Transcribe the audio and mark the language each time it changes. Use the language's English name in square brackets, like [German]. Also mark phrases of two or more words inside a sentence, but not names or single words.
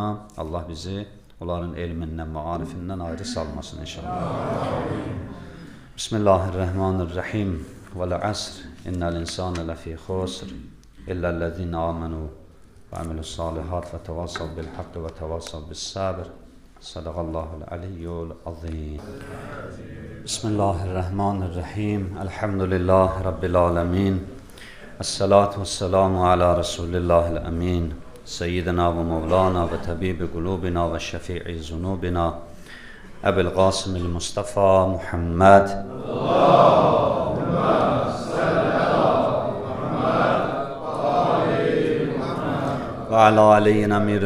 [Azerbaijani] Allah bizi onların elmindən, maarifindən ayrı salmasın inşallah. [Arabic] Bismillahirrahmanirrahim. والعصر إن الإنسان لفي خسر. إلا الذين آمنوا وعملوا الصالحات وتواصوا بالحق وتواصوا بالصبر. صدق الله العلي العظيم بسم الله الرحمن الرحيم. الحمد لله رب العالمين. الصلاة والسلام على رسول الله الأمين. سيدنا ومولانا وطبيب قلوبنا وشفيع ذنوبنا أبي القاسم المصطفى محمد وعلى آله الأمير